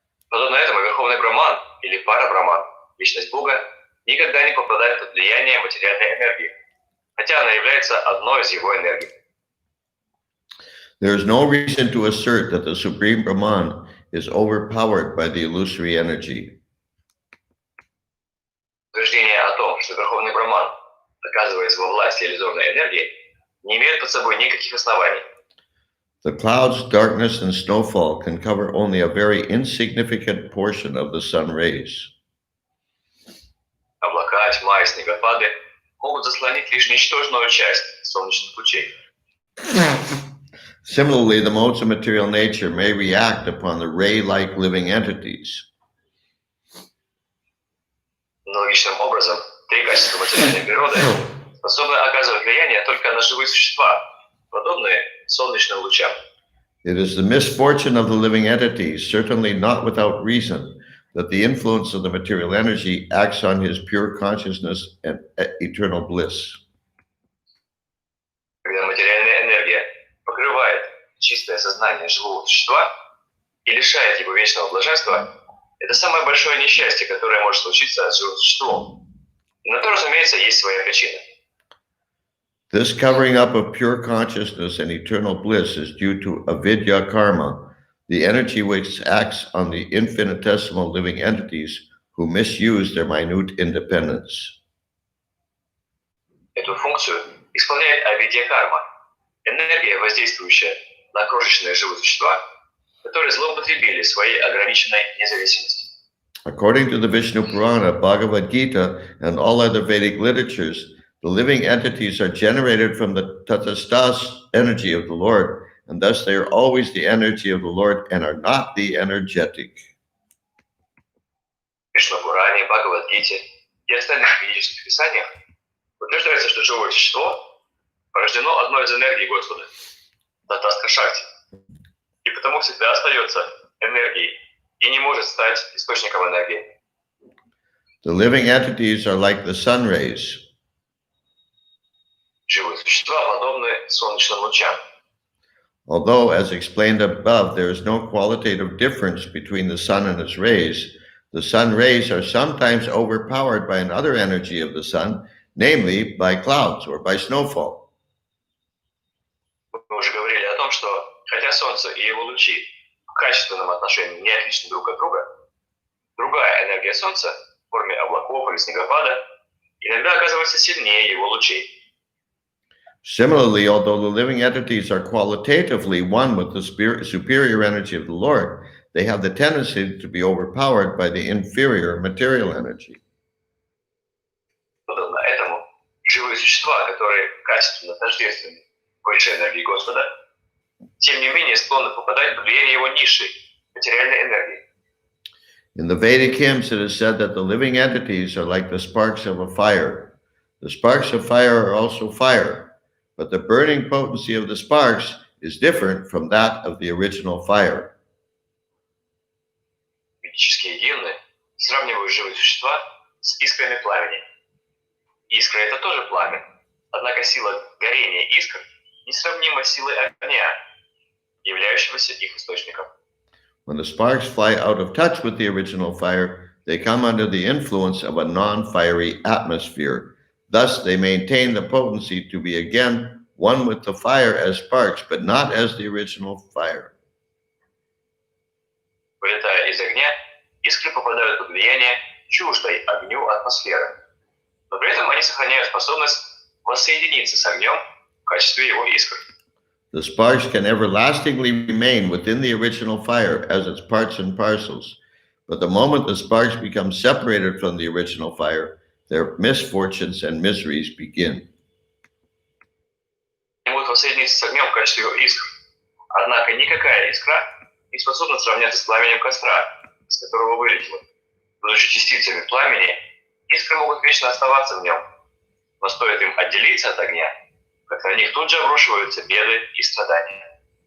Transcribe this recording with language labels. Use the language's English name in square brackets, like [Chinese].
[Russian] Подобно этому, Верховный Брахман или Парабрахман личность Бога, никогда не попадает под влияние материальной энергии, хотя она является одной из его энергий. [English] There is no reason to assert that the Supreme Brahman is overpowered by the illusory energy. [Russian] Утверждение о том, что Верховный Браман оказывается во власти иллюзорной энергии, не имеет под собой никаких оснований. [English] The clouds, darkness, and snowfall can cover only a very insignificant portion of the sun rays. [Russian] Облака, тьма и снегопады могут заслонить лишь ничтожную часть солнечных лучей. [English] Similarly, the modes of material nature may react upon the ray-like living entities. [Russian] Аналогичным образом, три качества материальной природы способны оказывать влияние только на живые существа, подобные солнечным лучам. [English] It is the misfortune of the living entities, certainly not without reason, that the influence of the material energy acts on his pure consciousness and eternal bliss. [Russian] Когда материальная энергия покрывает чистое сознание живого существа и лишает его вечного блаженства, это самое большое несчастье, которое может случиться с живым существом. И на то, разумеется, есть своя причина. [English] This covering up of pure consciousness and eternal bliss is due to avidya karma, the energy which acts on the infinitesimal living entities who misuse their minute independence. [Russian] Эту функцию исполняет авидья карма, энергия, воздействующая на крошечные живые существа, которые злоупотребили своей ограниченной независимостью. [English] According to the Vishnu Purana, Bhagavad Gita, and all other Vedic literatures, the living entities are generated from the tathastas energy of the Lord, and thus they are always the energy of the Lord and are not the energetic. [Russian] В Вишну-Пуране, Бхагавад-гите и остальных ведических писаниях утверждается, что живое существо порождено одной из энергий Господа, Татаска Шакти, и потому всегда остается энергией и не может стать источником энергии. [English] The living entities are like the sun rays. [Russian] Живые существа подобны солнечным лучам. [English] Although, as explained above, there is no qualitative difference between the sun and its rays, the sun rays are sometimes overpowered by another energy of the sun, namely by clouds or by snowfall. [Russian] Мы уже говорили о том, что хотя Солнце и его лучи в качественном отношении не отличны друг от друга, другая энергия Солнца в форме облаков или снегопада иногда оказывается сильнее его лучей. [English] Similarly, although the living entities are qualitatively one with the superior energy of the Lord, they have the tendency to be overpowered by the inferior material energy. [Russian] Подобно этому, живые существа, которые качественно тождественны высшей энергии Господа, тем не менее склонны попадать под влияние его низшей материальной энергии. [English] In the Vedic hymns, it is said that the living entities are like the sparks of a fire. The sparks of fire are also fire, but the burning potency of the sparks is different from that of the original fire. [Russian] Ведические гимны сравнивают живые существа с искрами пламени. Искра — это тоже пламя, однако сила горения искр несравнима с силой огня, являющегося их источником. [English] When the sparks fly out of touch with the original fire, they come under the influence of a non-fiery atmosphere. Thus, they maintain the potency to be again one with the fire as sparks, but not as the original fire. [Russian] Вылетая из огня, искры попадают под влияние чуждой огню атмосферы, но при этом они сохраняют способность воссоединиться с огнем в качестве его искр. [English] The sparks can everlastingly remain within the original fire as its parts and parcels, but the moment the sparks become separated from the original fire, their misfortunes and miseries begin. [Russian] Они могут воссоединиться с огнем в качестве его искр. Однако никакая искра не способна сравняться с пламенем костра, с которого вылетело. Будучи частицами пламени, искры могут вечно оставаться в нем, но стоит им отделиться от огня, как на них тут же обрушиваются беды и страдания.